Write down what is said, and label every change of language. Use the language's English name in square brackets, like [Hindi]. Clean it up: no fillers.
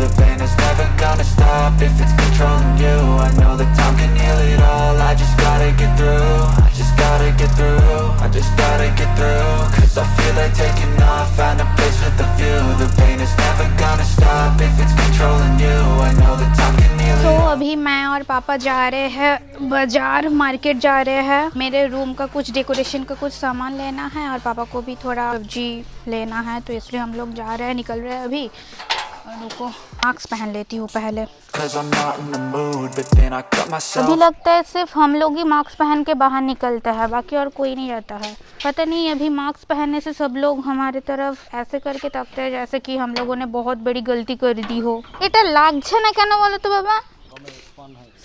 [English] The pain is never gonna stop if it's controlling you. I know that time can heal it all, I just gotta get through. I just gotta get through, I just gotta get through. Cause I feel like taking off, find a place with a view. The pain is never gonna stop if it's controlling you. I know that time can heal it all. [Hindi] तो अभी मैं और पापा जा रहे हैं बाजार, market जा रहे हैं। मेरे रूम का कुछ डेकोरेशन का कुछ सामान लेना है और पापा को भी थोड़ा सब्जी लेना है, तो इसलिए हम लोग जा रहे हैं, निकल रहे हैं अभी। और रुको मास्क पहन लेती हूँ पहले। [English] Cause I'm not in the mood, but then I cut myself. [Hindi] अभी लगता है सिर्फ हम लोग ही मास्क पहन के बाहर निकलते हैं, बाकी और कोई नहीं रहता है। पता नहीं अभी मास्क पहनने से सब लोग हमारे तरफ ऐसे करके ताकते हैं जैसे कि हम लोगों ने बहुत बड़ी गलती कर दी हो। [Bangla] এটা লাগছে না কেন বলো তো বাবা?